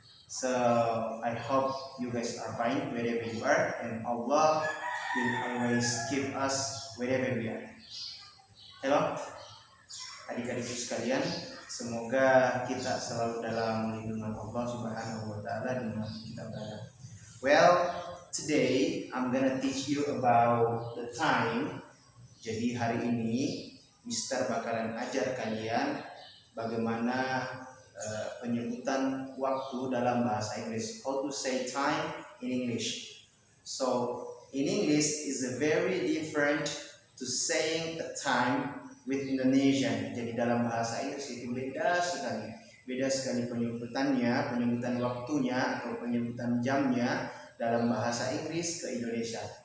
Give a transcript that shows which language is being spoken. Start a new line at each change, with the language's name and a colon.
English: So I hope you guys are fine wherever you are, and Allah will always keep us wherever we are.
Indonesian: Hello adik-adikku sekalian, semoga kita selalu dalam lindungan Allah Subhanahu wa Ta'ala dimanapun kita berada.
English: Well, today I'm gonna teach you about the time.
Indonesian: Jadi hari ini Mister bakalan ajar kalian bagaimana penyebutan waktu dalam bahasa Inggris.
English: How to say time in English. So in English is a very different to saying a time with Indonesian.
Indonesian: Jadi dalam bahasa Inggris itu beda sekali penyebutannya, penyebutan waktunya atau penyebutan jamnya dalam bahasa Inggris ke Indonesia.